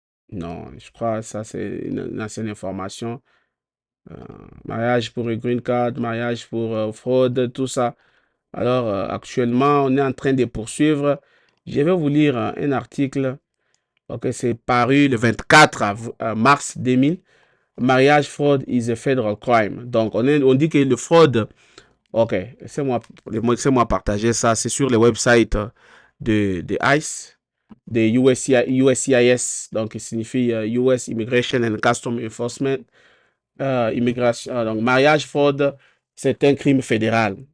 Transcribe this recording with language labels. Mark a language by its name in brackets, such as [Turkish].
[French] Non, je crois que ça c'est une ancienne information. Mariage pour une green card, mariage pour fraude, tout ça. Alors, actuellement, on est en train de poursuivre. Je vais vous lire un article. Ok, c'est paru le 24 mars 2000. [English] Mariage fraud is a federal crime. [French] Donc, on dit que le fraude. Ok, laissez-moi partager ça. C'est sur le website de ICE, de USCIS. Donc, il signifie US Immigration and Customs Enforcement. Immigration. Donc, mariage fraud, c'est un crime fédéral.